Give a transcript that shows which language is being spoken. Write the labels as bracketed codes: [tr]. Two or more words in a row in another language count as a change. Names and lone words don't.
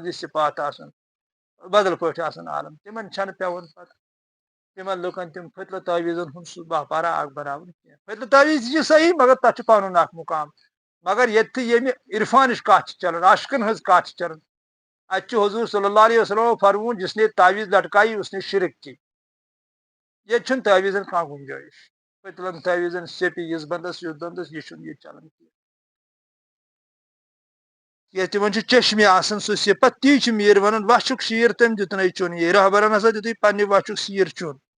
[ks] یہِ صفات آسان بدل پٲٹھۍ آسان عالم تِمن چھنہٕ پیٚوان پتہٕ تِمن لُکن تِم فتلہٕ تعویٖزن ہُنٛد سُہ باپارا اکھ بناوُن کینٛہہ فتلہٕ تعویٖز تہِ چھِ صحیح مگر تتھ چھُ پنُن اکھ مُقام مگر ییٚتہِ ییٚمہِ عرفانٕچ کتھ چھِ چلان عاشقن ہٕنٛز کتھ چھِ چلان اتہِ چھُ حضوٗر [ar] صلی اللہ علیہ وسلمو [ks] فرمووُن [ur] جس نے تعویٖز لٹکائی اس نے شرک کی [ks] ییٚتہِ چھُنہٕ تعویٖزن کانٛہہ گُنجٲیش فتلن تعویٖزن سیٚپہِ یِژھ بنٛدس یُتھ بنٛدس یہِ چھُنہٕ ییٚتہِ چلان کینٛہہ کیٛازِ تِمن چھُ چشمہِ آسان سُہ صفت تی چھُ میٖر ونان وچھُک شیٖر تٔمۍ دِتنَے چوٚن یے رہبرن ہسا دِتُے پننہِ وچھُک شیٖر چوٚن